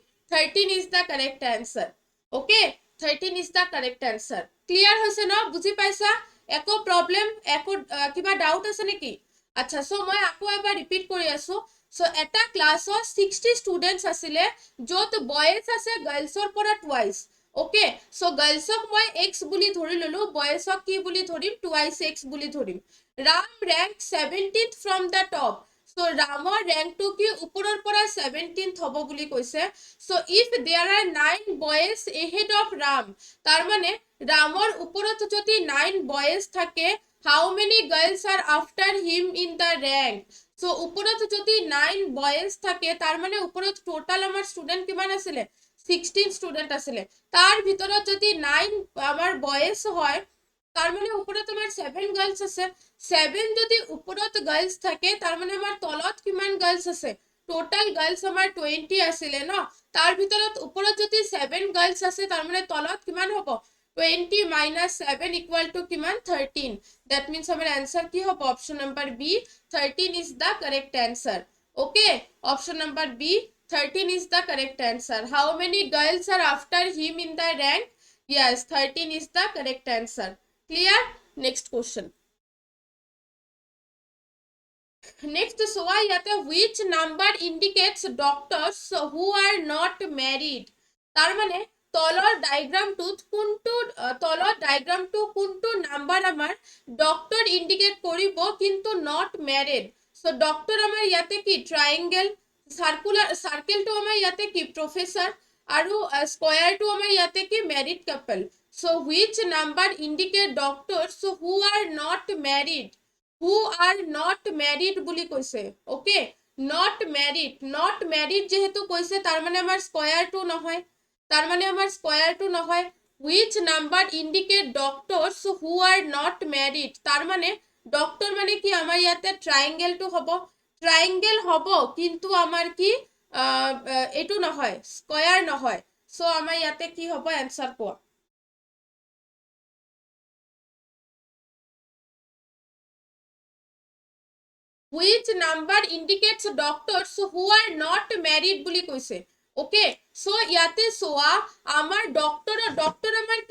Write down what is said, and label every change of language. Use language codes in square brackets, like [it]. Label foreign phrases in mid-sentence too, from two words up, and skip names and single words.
[en] 13 is the correct answer okay 13 is the correct answer clear [as] হৈছে ন বুজি পাইছা একো প্ৰবলেম একো কিবা ডাউট আছে নেকি আচ্ছা সো মই আকৌ এবাৰ ৰিপিট কৰি আছো সো এটা ক্লাছত 60 ষ্টুডেন্টস আছিলে যত বয়েজ আছে গাৰ্লছৰ পৰা টুৱাইস [en] okay so [as] গাৰ্লছক মই x বুলি ধৰি ললো বয়েজক কি বুলি ধৰিম [en] twice x [as] বুলি ধৰিম ৰাম ৰেংক [en] 17th from the top so [as] ৰামৰ ৰেংকটো কি ওপৰৰ পৰা 17th হ'ব বুলি কৈছে [en] so if there are 9 boys ahead of ram [as] তাৰ মানে ৰামৰ ওপৰত যদি 9 boys থাকে [en] how many girls are after him in the rank so [as] ওপৰত যদি 9 boys থাকে তাৰ মানে ওপৰত টোটাল আমাৰ ষ্টুডেন্ট কিমান আছিলে 16 ষ্টুডেন্ট আছিলে তাৰ ভিতৰত যদি 9 আমাৰ boys হয় তাৰ মানে ওপৰত আমাৰ 7 গাৰ্লছ আছে 7 যদি ওপৰত গাৰ্লছ থাকে তাৰ মানে আমাৰ তলত কিমান গাৰ্লছ আছে টোটাল গাৰ্লছ আমাৰ 20 আছিলে ন তাৰ ভিতৰত ওপৰত যদি 7 গাৰ্লছ আছে তাৰ মানে তলত কিমান হ'ব 20 [en] minus 7 equal to [as] কিমান [en] 13 that means our answer [as] কি হ'ব [en] option number B 13 is the correct answer okay option number B 13 is the correct answer how many girls are after him in the rank yes 13 is the correct answer clear next question next [as] সোয়া ইয়াতে [en] which number indicates doctors who are not married [as] তাৰ মানে তলৰ ডায়াগ্ৰামটোত কোনটো নাম্বাৰ আমাৰ [en] doctor indicate [as] কৰিব কিন্তু [en] not married [as] সো ডক্টৰ আমাৰ ইয়াতে কি ট্ৰায়াঙ্গেল সাৰ্কেলটো আমাৰ ইয়াতে কি প্ৰফেসৰ আৰু স্কয়াৰটো আমাৰ ইয়াতে কি [en] married couple so which number indicate doctors who are not [as] married বুলি কৈছে [en] okay not married [as] যেহেতু কৈছে তাৰ মানে আমাৰ স্কয়াৰটো নহয় তাৰ মানে আমাৰ স্কয়াৰটো নহয় [en] which number indicate doctors who are not married [as] তাৰ মানে ডক্টৰ মানে কি আমাৰ ইয়াতে ট্ৰায়াঙ্গেলটো হ'ব ট্ৰায়াঙ্গেল হ'ব কিন্তু আমাৰ কি এটো নহয় স্কয়াৰ নহয় সো আমাৰ ইয়াতে কি হ'ব আনসাৰ কোৱা [en] which number indicates doctors who are not married [as] বুলি কৈছে [en] okay so [as] ইয়াতে সোয়া আমাৰ ডক্টৰ আমাৰ কি